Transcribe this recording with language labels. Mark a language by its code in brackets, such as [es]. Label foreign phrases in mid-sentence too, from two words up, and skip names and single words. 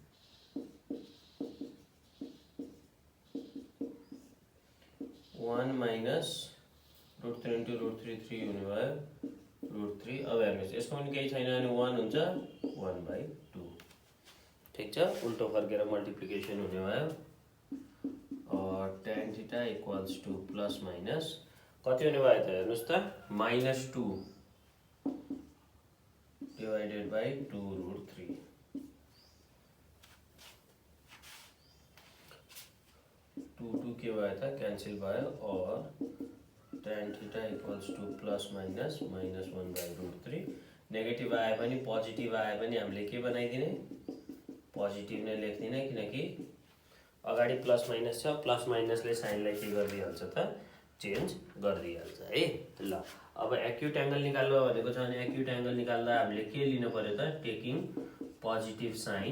[en] minus √3 into √3 [ne] 3 हुने भयो √3। अब हेर्नुहोस् यसको पनि केही छैन भने 1 हुन्छ, 1/2। ठीक छ। उल्टो फर्केर मल्टिप्लिकेसन हुने भयो। और [en] tan theta equals to plus minus [ne] कति हुने भयो त, हेर्नुहोस् त, [en] -2 divided by 2√3. [ne] 2 के भयो त, क्यान्सल भयो। और [en] tan theta equals to plus minus -1/√3. [ne] नेगेटिभ आए पनि पोजिटिभ आए पनि हामीले के बनाइदिने, पोजिटिभ नै लेख्दिने, किनकि अगाडि [en] plus minus [ne] छ, [en] plus minus [ne] साइनलाई के गरिदिइहाल्छ त, चेन्ज गरिदिइहाल्छ है। ल अब [en] acute angle [ne] निकाल्नु भनेको छ भने [en] acute angle [ne] निकाल्दा हामीले के लिनु पर्यो त, [en] taking positive sign.